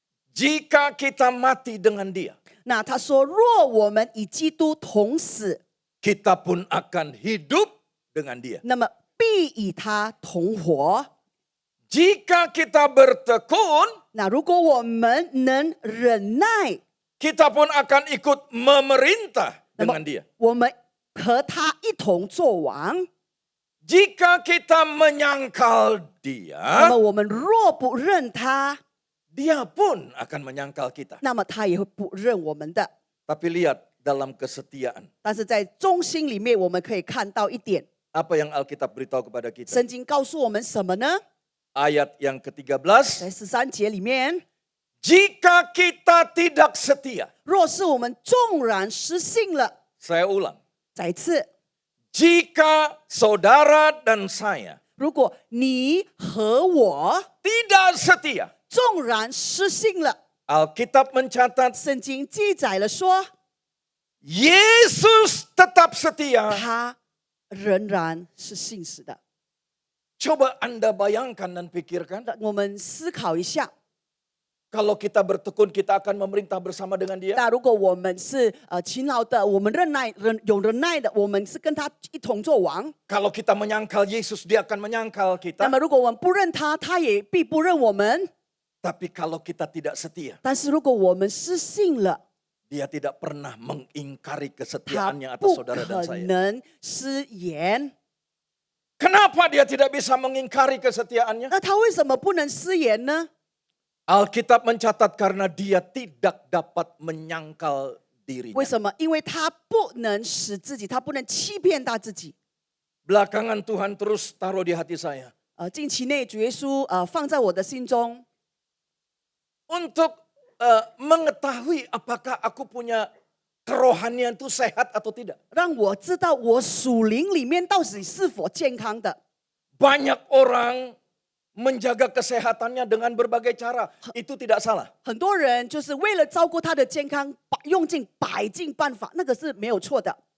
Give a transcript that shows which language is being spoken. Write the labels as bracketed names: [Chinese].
[Indonesian] Jika kita mati dengan dia, [Chinese] 那他说，若我们与基督同死， [Indonesian] kita pun akan hidup dengan dia. [Chinese] 那么必与他同活。 [Indonesian] Jika kita bertekun, [Chinese] 那如果我们能忍耐， [Indonesian] kita pun akan ikut memerintah dengan dia. [Chinese] 我们和他一同作王。 [Indonesian] Jika kita menyangkal [Chinese] 那 [Indonesian] dia, [Chinese] 么我们若不认他， [Indonesian] dia pun akan menyangkal kita. [Chinese] 那么他也会不认我们的。 [Indonesian] Tapi lihat dalam kesetiaan. [Chinese] 但是在中心里面，我们可以看到一点， [Indonesian] Apa yang Alkitab beritahu kepada kita? [Chinese] 圣经告诉我们什么呢？ [Indonesian] Ayat yang ke-13. [Chinese] 在13节里面， [Indonesian] Jika kita tidak setia. [Chinese] 若是我们纵然失信了， [Indonesian] Saya ulang. [Chinese] 再一次， [Indonesian] Jika saudara dan saya [Chinese] 如果你和我 [Indonesian] tidak setia. [Chinese] 纵然失信了， [Indonesian] Alkitab mencatat [Chinese] 圣经记载了说， [Indonesian] Yesus tetap setia. [Chinese] 他仍然是信实的。 [Indonesian] Coba Anda bayangkan dan pikirkan. [Chinese] 我们思考一下， [Indonesian] Kalau kita bertekun, kita akan memerintah bersama dengan dia. [Chinese] 那如果我们是勤劳的，我们有忍耐的，我们是跟他一同作王。 [Indonesian] Kalau kita menyangkal Yesus, dia akan menyangkal kita. [Chinese] 么如果我们不认他，他也必不认我们。 [Indonesian] Tapi kalau kita tidak setia, [Chinese] 但是如果我们失信了， [Indonesian] dia tidak pernah mengingkari [Chinese] 他 [Indonesian] kesetiaannya atas [Chinese] 不 [Indonesian] saudara dan [Chinese] 可 [Indonesian] saya. [Chinese] 能失言。 [Indonesian] Kenapa dia tidak bisa mengingkari kesetiaannya? [Chinese] 那他为什么不能失言呢？ [Indonesian] Alkitab mencatat karena dia tidak dapat menyangkal [Chinese] 为 [Indonesian] dirinya. [Chinese] 什么？因为他不能使自己，他不能欺骗他自己。 [Indonesian] Belakangan Tuhan terus taruh di hati saya. [Chinese] 近期内主耶稣放在我的心中， [Indonesian] Untuk mengetahui apakah aku punya kerohanian itu sehat atau tidak. [Chinese] 让我知道我属灵里面到底是否健康的。 [Indonesian] Banyak orang menjaga kesehatannya dengan berbagai cara. Itu tidak salah. [Chinese] 很多人就是为了照顾他的健康，用尽百尽办法，那个是没有错的。